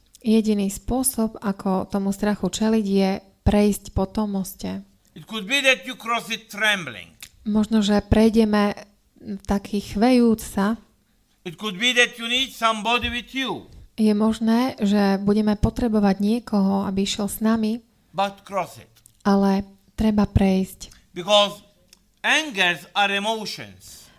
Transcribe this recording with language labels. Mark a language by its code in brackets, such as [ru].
[sk] Jediný spôsob, ako tomu strachu čeliť, je prejsť po tom moste. [en] It could be that you cross it trembling. [sk] Možno, že prejdeme taký chvejúc sa. [en] It could be that you need somebody with you. [sk] Je možné, že budeme potrebovať niekoho, aby išiel s nami, [en] But cross it. [sk] ale treba prejsť. [en] Because angers are emotions.